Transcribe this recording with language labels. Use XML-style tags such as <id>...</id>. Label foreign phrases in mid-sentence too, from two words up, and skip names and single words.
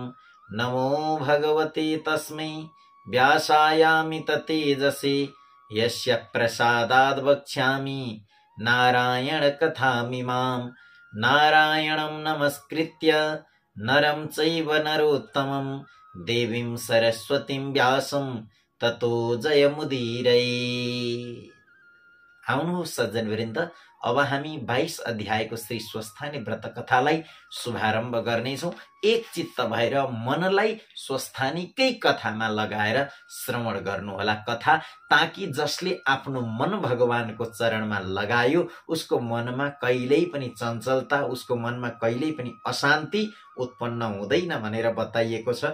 <sa>नमो भगवते तस्मै व्यासायामित तेजसे यस्य प्रसादाद् वक्ष्यामि नारायण कथामिमाम्। नारायणं नमस्कृत्य नरं चैव नरोत्तमं देवीं सरस्वतीं व्यासं ततो जयमुदीरये।</sa> <ne>आउनुहोस् सज्जनवृन्द, अब हामी 22 अध्यायको श्री स्वस्थानी व्रत कथालाई शुभारम्भ गर्नेछौं। एक चित्त भएर मनलाई स्वस्थानीकै कथामा लगाएर श्रवण गर्नुहोला कथा, ताकि जसले आफ्नो मन भगवानको चरणमा लगायो उसको मनमा कहिल्यै पनि चञ्चलता, उसको मनमा कहिल्यै पनि अशान्ति उत्पन्न हुँदैन भनेर बताइएको छ।</ne>